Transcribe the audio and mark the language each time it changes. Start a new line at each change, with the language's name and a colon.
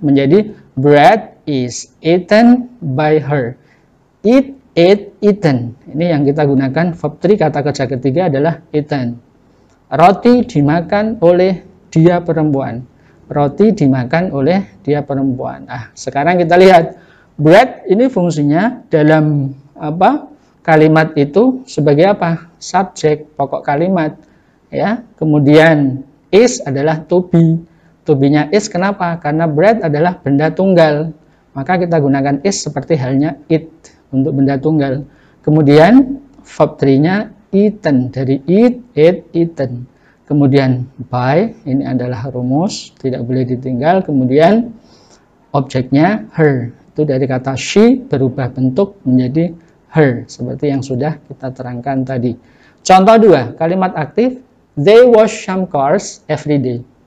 Indonesian: Menjadi
English: bread is eaten by her. Eat, ate, eaten.
Indonesian: Ini yang kita gunakan verb 3, kata kerja ketiga adalah eaten. Roti dimakan oleh dia perempuan. Roti dimakan oleh dia perempuan. Sekarang kita lihat bread ini fungsinya dalam kalimat itu sebagai apa? Subjek, pokok kalimat. Ya. Kemudian is adalah to be. To be-nya is kenapa? Karena bread adalah benda tunggal. Maka kita gunakan is seperti halnya it untuk benda tunggal. Kemudian verb 3-nya eaten, dari
English: eat, ate, eaten.
Indonesian: Kemudian by, ini adalah rumus, tidak boleh ditinggal. Kemudian objeknya her, itu dari kata she berubah bentuk menjadi her, seperti yang sudah kita terangkan tadi. Contoh 2, kalimat aktif,
English: they wash some cars every day.